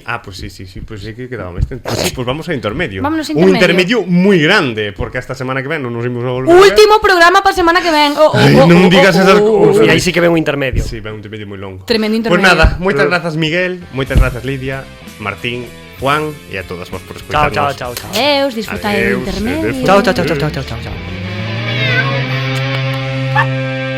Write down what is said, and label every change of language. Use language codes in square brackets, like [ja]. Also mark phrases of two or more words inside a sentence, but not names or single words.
[es] Ah, pues sí, pues sí que quedaba [gl] máis tempo. [es] Pues sí, pues vamos a intermedio. Vámonos a [gl] Un intermedio. intermedio moi grande, porque esta semana que ven non nos imos a volver. Último programa para semana que ven. Ai, non digas esas cousas. E aí sí que ven un intermedio. Sí, ven un intermedio moi longo. Tremendo Pues intermedio. nada, moitas grazas Miguel, moitas grazas Lidia, Martín, Juan e a todas vos por Chao, escutarnos. chao, chao, chao. Adeus, disfrutad do Adeus, intermedio. adeus. Chao, chao, chao, chao, chao, chao, chao.